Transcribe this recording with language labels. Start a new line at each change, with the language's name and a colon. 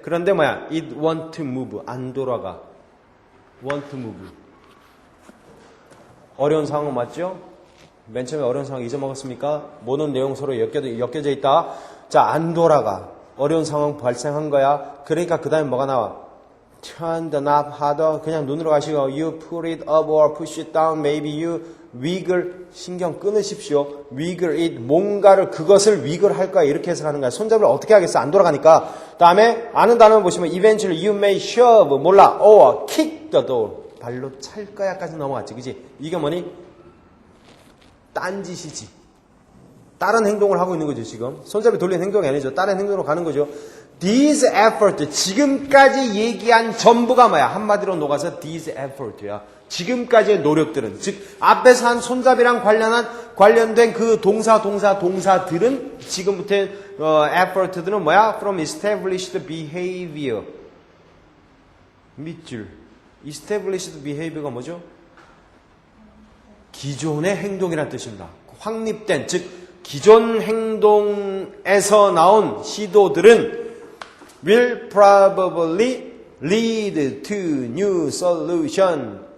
Korean: 그런데 뭐야?
English: It want to move.
Korean: 안 돌아가.
English: want to move.
Korean: 어려운 상황 맞죠? 맨 처음에 어려운 상황 잊어먹었습니까? 모든 내용 서로 엮여져 있다. 자, 안 돌아가. 어려운 상황 발생한 거야. 그러니까 그 다음에 뭐가 나와?
English: Turn the knob harder.
Korean: 그냥 눈으로 가시고
English: You put it up or push it down. Maybe you wiggle.
Korean: 신경 끊으십시오.
English: Wiggle it.
Korean: 뭔가를 그것을 wiggle 할 거야. 이렇게 해석하는 거야. 손잡이를 어떻게 하겠어? 안 돌아가니까. 다음에 아는 단어 보시면
English: Eventually you may shove.
Korean: 몰라.
English: Or kick the door.
Korean: 발로 찰 거야까지 넘어갔지. 그지? 이게 뭐니? 딴짓이지. 다른 행동을 하고 있는 거죠, 지금. 손잡이 돌리는 행동이 아니죠. 다른 행동으로 가는 거죠.
English: These effort,
Korean: 지금까지 얘기한 전부가 뭐야? 한마디로 녹아서 these effort야. 지금까지의 노력들은, 즉 앞에서 한 손잡이랑 관련된 그 동사들은 지금부터의 effort들은 뭐야?
English: From established behavior.
Korean: 밑줄. established behavior가 뭐죠? 기존의 행동이란 뜻입니다. 확립된, 즉 기존 행동에서 나온 시도들은
English: will probably lead to new solution.